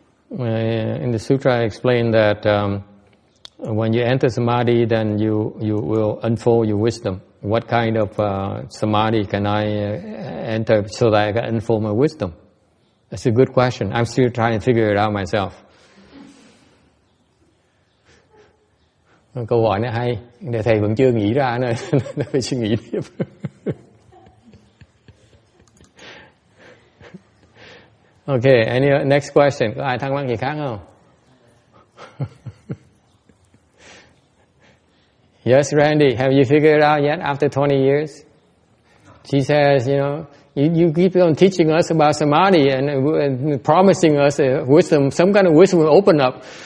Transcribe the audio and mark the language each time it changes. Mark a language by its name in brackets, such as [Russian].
[English] In the sutra, I explained that when you enter samadhi, then you will unfold your wisdom. What kind of samadhi can I enter so that I can unfold my wisdom? That's a good question. I'm still trying to figure it out myself. [Vietnamese] Câu hỏi này hay, để thầy vẫn chưa nghĩ ra nữa, phải suy nghĩ tiếp. [English] Okay, any next question? [Vietnamese] Có ai thắc mắc gì khác không? [English] Yes, Randy, have you figured it out yet after 20 years? She says, you keep on teaching us about samadhi and promising us wisdom, some kind of wisdom will open up.